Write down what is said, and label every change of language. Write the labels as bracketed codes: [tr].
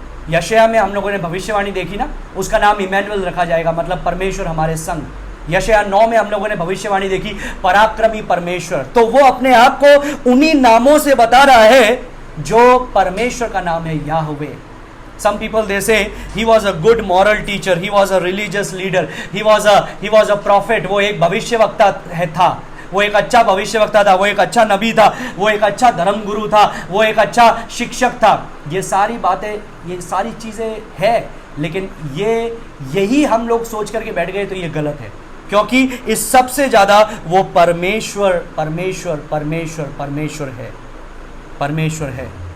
[hi] यशायाह में हम लोगों ने भविष्यवाणी देखी ना, उसका नाम इमैनुअल रखा जाएगा, मतलब परमेश्वर हमारे संग। यशायाह 9 में हम लोगों ने भविष्यवाणी देखी, पराक्रमी परमेश्वर। तो वो अपने आप को उन्हीं नामों से बता रहा है जो परमेश्वर का नाम है, Yahweh. [en] Some people they say he was a good moral teacher, he was a religious leader, he was a prophet। [hi] वो एक भविष्यवक्ता था, वो एक अच्छा भविष्यवक्ता था, वो एक अच्छा नबी था, वो एक अच्छा धर्म गुरु था, वो एक अच्छा शिक्षक था। ये सारी बातें, ये सारी चीजें है, लेकिन यही हम लोग सोच करके बैठ गए तो ये गलत है, क्योंकि इस सबसे ज्यादा वो परमेश्वर परमेश्वर परमेश्वर परमेश्वर है, परमेश्वर है।